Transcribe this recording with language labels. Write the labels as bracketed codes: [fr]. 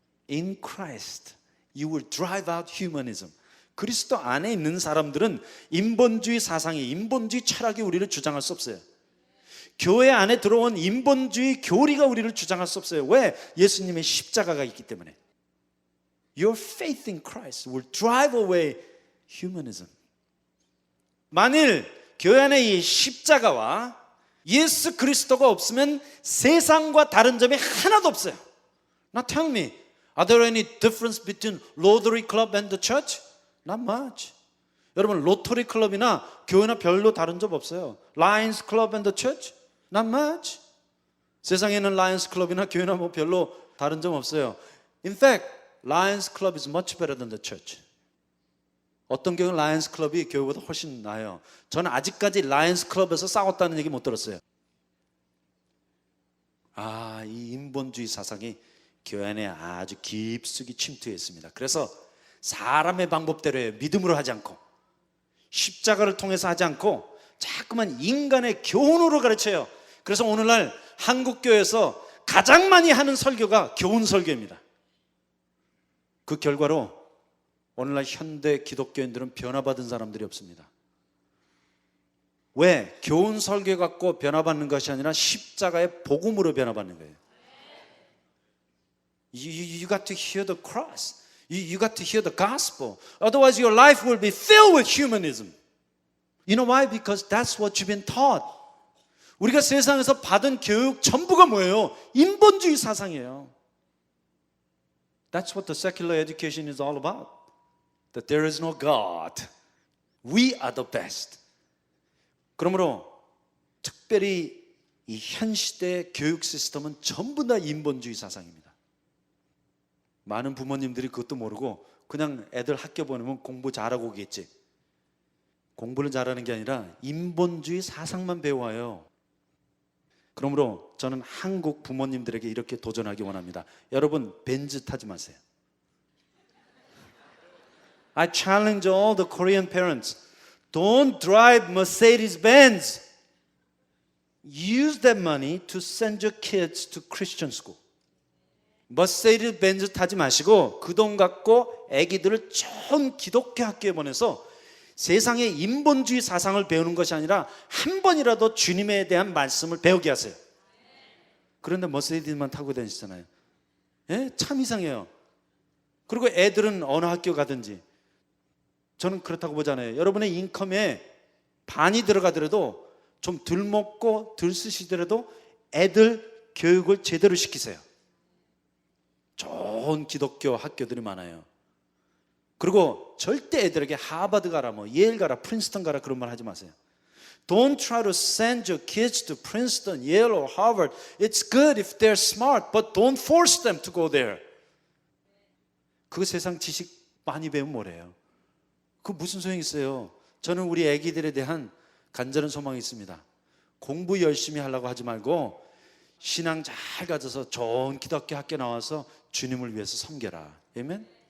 [en] In Christ, you will drive out humanism. [ko] 그리스도 안에 있는 사람들은 인본주의 사상이, 인본주의 철학이 우리를 주장할 수 없어요. 교회 안에 들어온 인본주의 교리가 우리를 주장할 수 없어요. 왜? 예수님의 십자가가 있기 때문에. [en] Your faith in Christ will drive away humanism. [ko] 만일 교회 안에 이 십자가와 예수 그리스도가 없으면 세상과 다른 점이 하나도 없어요. [en] Now tell me, are there any difference between Rotary Club and the church? Not much. [ko] 여러분, 로터리 클럽이나 교회나 별로 다른 점 없어요. [en] Lions Club and the church? Not much. [ko] 세상에는 라이언스 클럽이나 교회나 뭐 별로 다른 점 없어요. [en] In fact, Lions Club is much better than the church. [ko] 어떤 경우는 라이언스 클럽이 교회보다 훨씬 나아요. 저는 아직까지 라이언스 클럽에서 싸웠다는 얘기 못 들었어요. 이 인본주의 사상이 교회 안에 아주 깊숙이 침투했습니다. 그래서 사람의 방법대로 해요. 믿음으로 하지 않고, 십자가를 통해서 하지 않고 자꾸만 인간의 교훈으로 가르쳐요. 그래서 오늘날 한국교회에서 가장 많이 하는 설교가 교훈 설교입니다. 그 결과로 오늘날 현대 기독교인들은 변화받은 사람들이 없습니다. 왜? 교훈 설교 갖고 변화받는 것이 아니라 십자가의 복음으로 변화받는 거예요. [en] You got to hear the cross. You got to hear the gospel. Otherwise your life will be filled with humanism. You know why? Because that's what you've been taught. [ko] 우리가 세상에서 받은 교육 전부가 뭐예요? 인본주의 사상이에요. [en] That's what the secular education is all about. That there is no God. We are the best. [ko] 그러므로 특별히 이 현 시대의 교육 시스템은 전부 다 인본주의 사상입니다. 많은 부모님들이 그것도 모르고 그냥 애들 학교 보내면 공부 잘하고 오겠지. 공부를 잘하는 게 아니라 인본주의 사상만 배워요. 그러므로 저는 한국 부모님들에게 이렇게 도전하기 원합니다. 여러분, 벤츠 타지 마세요. [en] I challenge all the Korean parents. Don't drive Mercedes-Benz. Use that money to send your kids to Christian school. [ko] 머세디스 벤츠 타지 마시고 그 돈 갖고 아기들을 좋은 기독교 학교에 보내서 세상의 인본주의 사상을 배우는 것이 아니라 한 번이라도 주님에 대한 말씀을 배우게 하세요. 그런데 머세디스만 타고 다니시잖아요. 예? 참 이상해요. 그리고 애들은 어느 학교 가든지 저는 그렇다고 보잖아요. 여러분의 인컴에 반이 들어가더라도 좀 덜 먹고 덜 쓰시더라도 애들 교육을 제대로 시키세요. 좋은 기독교 학교들이 많아요. 그리고 절대 애들에게 하버드 가라, 뭐 예일 가라, 프린스턴 가라 그런 말 하지 마세요. [en] Don't try to send your kids to Princeton, Yale or Harvard. It's good if they're smart, but don't force them to go there. [ko] 그 세상 지식 많이 배우면 뭐래요? 그 무슨 소용이 있어요? 저는 우리 애기들에 대한 간절한 소망이 있습니다. 공부 열심히 하려고 하지 말고 신앙 잘 가져서 좋은 기독교 학교 나와서 주님을 위해서 섬겨라. 아멘?